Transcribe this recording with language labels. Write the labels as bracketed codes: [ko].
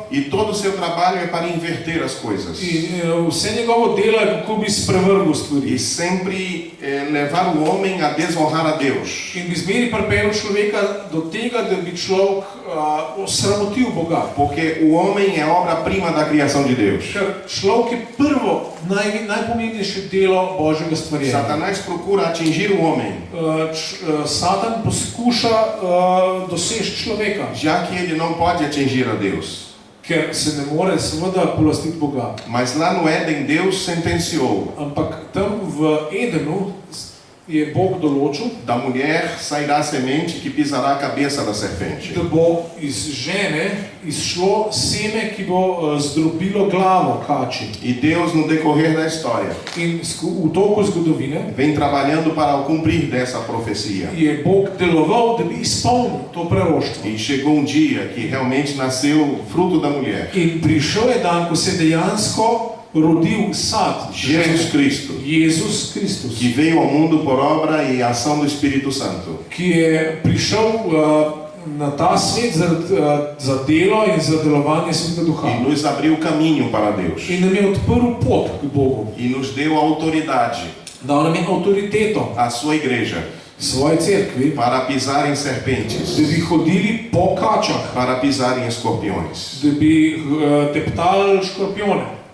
[pt] e todo o seu trabalho é para inverter as coisas. [sl] In vse njegovo delo je, kako bi sprevrgel stvari. [pt] E sempre levar o homem a desonrar a Deus. [sl] In bi zmeri pripeljal človeka do tega, da bi človek osramotil Boga. [pt] Porque o homem é obra-prima da criação de Deus. [sl] Ker človek je prvo, najpomembnejše delo Božjega stvarjenja. [pt] Satanás procura atingir o homem, [sl] Satan poskuša doseči človeka, [pt] já que ele não pode atingir a Deus. [sl] ker se ne more seveda polastiti Boga. [pt] Mas lá no Éden, Deus sentenciou: [sl] Ampak tam v Edenu je Bog določil, [pt] da mulher sairá a semente que pisará a cabeça da serpente. [sl] da bo iz žene izšlo seme, ki bo zdrobilo glavo kači. [pt] E Deus, no decorrer da história, [sl] In v toku zgodovine [pt] vem trabalhando para o cumprir dessa profecia. [sl] je Bog deloval, da bi izpolnil to proroštvo. [pt] E chegou um dia que realmente nasceu fruto da mulher, [sl] In prišel je dan, ko se je dejansko rodil sad [pt] Jesus Cristo, [sl] Jezus Kristus, [pt] que veio ao mundo por obra e ação do Espírito Santo. [sl] ki je prišel na ta svet za delo in za delovanje Svetega [pt] E [sl] Duha. [pt] nos abriu caminho para Deus. [sl] In nam je odprl pot k Bogu. [pt] E nos deu autoridade, [sl] Dal nam je avtoriteto, [pt] a sua igreja, [sl] svoji cerkvi, [pt] para pisarem serpentes, [sl] da bi hodili po kačah, [pt] para pisarem escorpiões. [sl] da bi teptali škorpione.